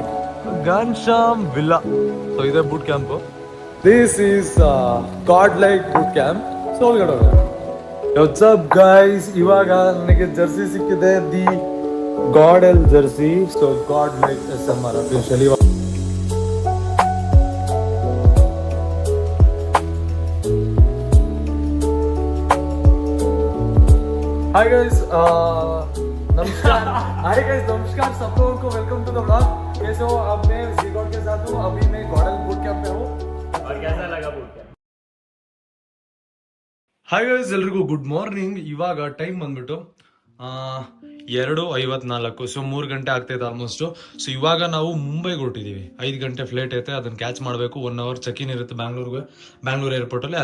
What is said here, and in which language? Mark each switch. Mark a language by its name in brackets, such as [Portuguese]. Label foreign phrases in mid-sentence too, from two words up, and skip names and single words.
[Kannada] ಘನ್ಶ್ಯಾಮ್ ವಿಲ್ಲಾ. ಸೊ ಇದೆ [English] boot camp. This is GodLike boot camp. [Kannada] ಸೊ ಒಳಗಡೆ [English] what's up guys, [Kannada] ಇವಾಗ ನನಗೆ ಜರ್ಸಿ ಸಿಕ್ಕಿದೆ, [English] the GodL jersey. So GodLike SMR officially. hi guys, नमस्कार. hi guys, [Hindi] नमस्कार सब लोगों को. [English] welcome to the vlog. [Hindi] कैसे हो? अब मैं जीगॉड के साथ हूँ. अभी मैं गॉडल [English] boot camp [Hindi] पे हूँ. और कैसा लगा [English] boot camp? hi guys, ಎಲ್ರಿಗೂ good morning. [Kannada] ಇವಾಗ ಟೈಮ್ ಬಂದ್ಬಿಟ್ಟು 2:54. ಸೊ 3 ಗಂಟೆ ಆಗ್ತೈತೆ ಆಲ್ಮೋಸ್ಟ್. ಸೊ ಇವಾಗ ನಾವು ಮುಂಬೈಗೆ ಹೊರಟಿದ್ದೀವಿ. 5 ಗಂಟೆ ಫ್ಲೈಟ್ ಐತೆ, ಅದನ್ನ ಕ್ಯಾಚ್ ಮಾಡಬೇಕು. 1 [English] hour check in [Kannada] ಇರುತ್ತೆ ಬ್ಯಾಂಗ್ಳೂರ್ ಏರ್ಪೋರ್ಟಲ್ಲಿ.